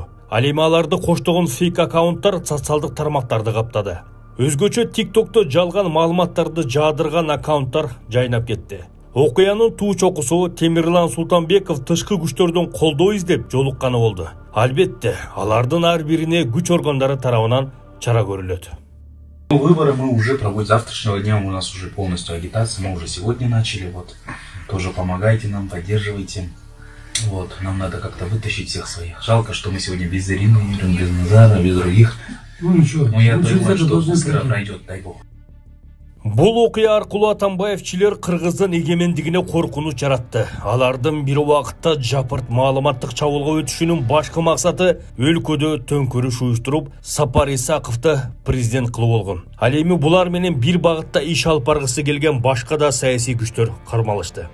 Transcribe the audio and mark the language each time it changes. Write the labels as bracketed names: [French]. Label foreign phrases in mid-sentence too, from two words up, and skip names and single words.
[Kyrgyz] Ал эми аларды коштогон фейк аккаунттар социалдык тармактарды каптады. Өзгөчө TikTok'то жалган маалыматтарды жаадырган аккаунттар жайнап кетти. Окуянын туу чокусу Темирлан Султанбеков тышкы күчтөрдөн колдоо издеп жолукканы болду. Албетте, алардын ар бирине күч органдары тарабынан чара көрүлөт. [Russian] Выборы мы уже проводим. Завтрашнего дня у нас уже полностью агитация. Мы уже сегодня начали. Вот. Тоже помогайте нам, поддерживайте. Вот. Нам надо как-то вытащить всех своих. Жалко, что мы сегодня без Ирины, без Назара, без других. Ну ничего. Но я думаю, что быстро пройдет, дай бог. [Kyrgyz] Бул окуя аркылуу Атамбаевчилер Кыргыздын эгемендигине коркунуч жаратты. Алардын бир убакытта жапырт маалыматтык чабуулга өтүшүнүн башкы максаты өлкөдө төңкөрүш уюштуруп, Сапар Исаковду президент кылуу болгон. Ал эми булар менен бир багытта иш алып баргысы келген башка да саясий күчтөр кармалышты.